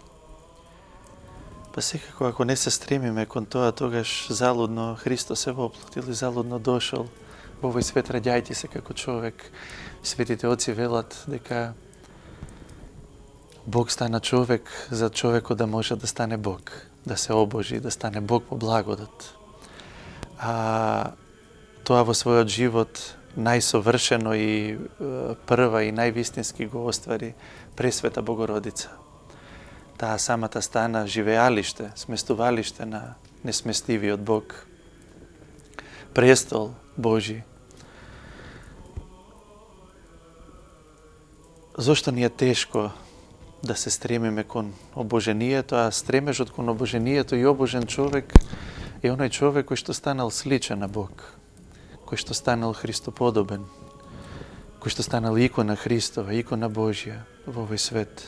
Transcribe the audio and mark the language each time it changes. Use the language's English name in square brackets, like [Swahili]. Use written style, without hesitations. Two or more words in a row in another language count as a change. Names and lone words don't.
[Macedonian] Па секако, ако не се стремиме кон тоа, тогаш залудно Христос се воплотил и залудно дошол во овој свет, раѓајќи се како човек. Светите оци велат дека Бог стана човек за човекот да може да стане Бог, да се обожи, да стане Бог по благодат. А тоа во својот живот најсовршено и прва и највистински го оствари Пресвета Богородица. Та самата стана живеалиште, сместувалиште на несместивиот Бог, престол Божи. Зошто ни е тешко да се стремиме кон обожението, а стремежот кон обожението и обожен човек е оној човек кој што станал сличен на Бог, кој што станал Христоподобен, кој што станал икона Христова, икона Божја во овој свет.